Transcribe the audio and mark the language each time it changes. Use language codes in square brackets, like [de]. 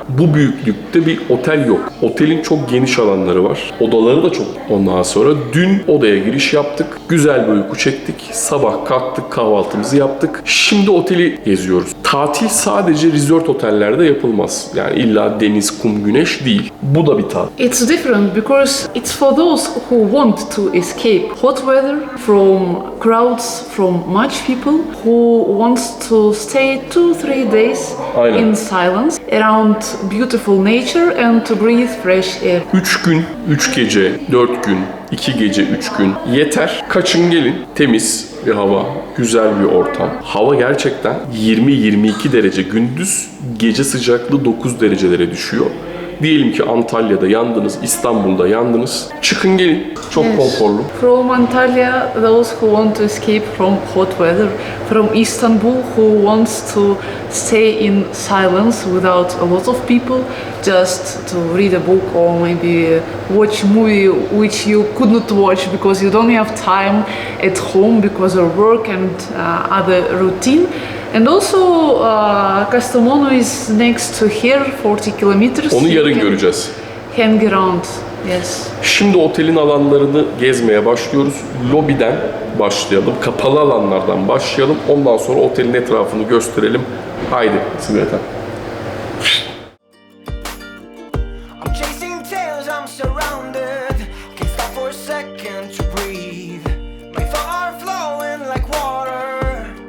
[tr] Bu büyüklükte bir otel yok. Otelin çok geniş alanları var. Odaları da çok. Ondan sonra dün odaya giriş yaptık. Güzel bir uyku çektik. Sabah kalktık, kahvaltımızı yaptık. Şimdi oteli geziyoruz. Tatil sadece resort otellerde yapılmaz. Yani illa deniz, kum, güneş değil. Bu da bir tatil. [en] It's different because it's for those who want to escape hot weather, from crowds, from much people, who wants to stay 2-3 days [tr] Aynen. [en] in silence around beautiful nature and to breathe fresh air. [tr] 3 gün, 3 gece, 4 gün, 2 gece, 3 gün yeter. Kaçın gelin. Temiz bir hava, güzel bir ortam. Hava gerçekten 20-22 derece gündüz, gece sıcaklığı 9 derecelere düşüyor. Diyelim ki Antalya'da yandınız, İstanbul'da yandınız. Çıkın gelin. Çok konforlu. [en] From Antalya, those who want to escape from hot weather. From Istanbul, who wants to stay in silence without a lot of people, just to read a book or maybe watch a movie which you could not watch because you don't have time at home because of work and other routine. And also, Kastamonu is next to here, 40 kilometers. [tr] Onu [en] You [tr] yarın [en] can [tr] göreceğiz. [en] hang around, yes. [tr] Şimdi otelin alanlarını gezmeye başlıyoruz. Lobiden başlayalım. Kapalı alanlardan başlayalım. Ondan sonra otelin etrafını gösterelim. Haydi Siveta. [en] I'm chasing tails, I'm surrounded. Can't stop for a second to breathe. My thoughts are flowing like water.